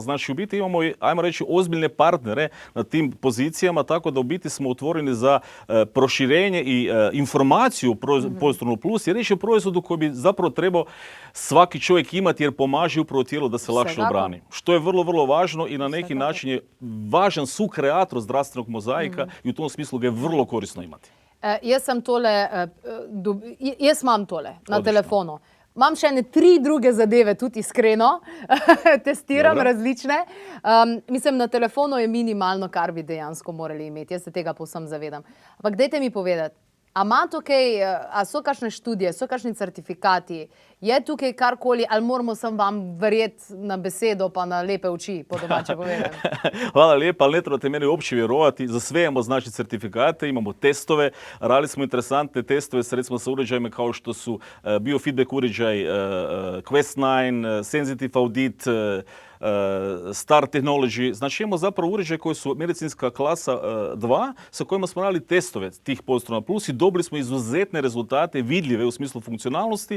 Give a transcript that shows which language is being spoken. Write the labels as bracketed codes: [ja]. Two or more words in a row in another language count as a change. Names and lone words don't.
[hr] Znači u biti imamo, ajmo reći, ozbiljne partnere na tim pozicijama, tako da u biti smo otvoreni za proširenje i informaciju o Postronu Plus, jer riječ je o proizvodu koji bi zapravo trebao svaki čovjek imati jer pomaže upravo tijelu da se lakše obrani. Što je vrlo, vrlo važno i na neki način je važan sukreator zdravstvenog mozaika i u tom smislu ga je vrlo korisno imati. [sl] Jaz imam tole na telefonu. Imam še ene 3 druge zadeve, tudi iskreno. Testiram različne. Mislim, na telefonu je minimalno, kar bi dejansko morali imeti. Jaz se tega povsem zavedam. Ampak dajte mi povedati, a so kakšne študije, so kakšni certifikati, je tukaj karkoli, ali moramo sam vam verjeti na besedo pa na lepe oči, po domače povedam? [hr] Hvala lijepa, ali ne trebate meni uopće vjerovati. Za sve imamo znači certifikate, imamo testove. Radili smo interesantne testove recimo sa uređajima kao što su biofeedback uređaj Quest 9, Sensitive Audit, Star Technology. Znači imamo zapravo uređaje koji su medicinska klasa 2 sa kojima smo radili testove tih Postrona Plus i dobili smo izuzetne rezultate, vidljive u smislu funkcionalnosti.